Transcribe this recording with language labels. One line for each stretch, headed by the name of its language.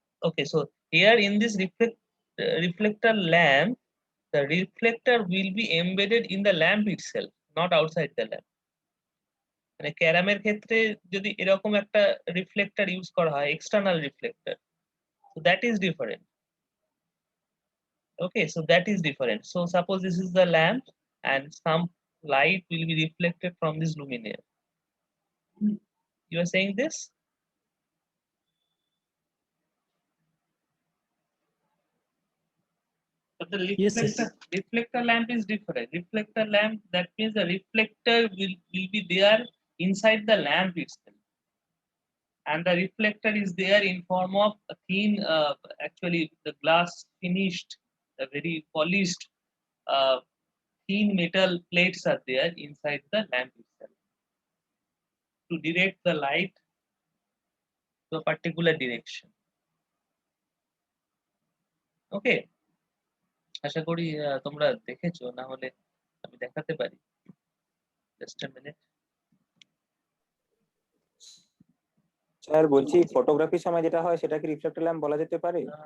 English: Okay, so here in this reflector lamp, the reflector will be embedded in the lamp itself, not outside the lamp.
Bangla: মানে ক্যারামের ক্ষেত্রে যদি এরকম একটা reflector use করা হয়, external reflector,
English: so that is different. Okay, so that is different. So suppose this is the lamp and some light will be reflected from this luminaire. You are saying this? But the Yes, yes. reflector lamp is different. Reflector lamp, that means the reflector will be there inside the lamp itself. And the reflector is there in form of a thin, actually the glass finished, the very polished, thin metal plates are there inside the lamp itself to direct the light to a particular direction.
Bangla: Okay, আশা করি তোমরা দেখেছো, না হলে আমি দেখাতে পারি।
English: Just a minute.
Bangla: Sir বলছি ফটোগ্রাফির সময় যেটা হয় সেটা কি রিফ্লেক্টর ল্যাম্প বলা যেতে পারে?